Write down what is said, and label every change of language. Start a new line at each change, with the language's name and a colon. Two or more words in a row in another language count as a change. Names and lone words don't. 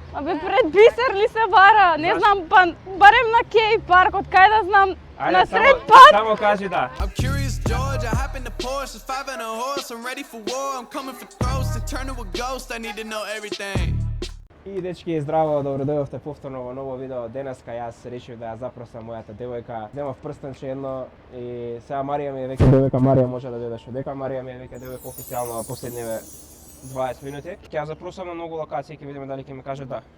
Macedonian: Абе пред бисер ли се бара? Не знам, па барем на Кей парк, од кај да знам, на сред пат. Само кажи да.
English: I'm curious, George. I hop in the Porsche, it's 5 and a horse. I'm ready for war. I'm coming for throats to turn to a ghost. I need to know everything.
Macedonian: И дечки, здраво, добро дојдовте повторно во ново видео. Денеска јас решив да ја запросам мојата девојка. Земав прстенче едно и сега Марија ми е веќе девојка. Марија може да дојдеш одека. Марија ми е веќе девојка официјално последниве 20 минути. Ќе ја запросам на многу локации, ќе видиме дали ќе ми каже да.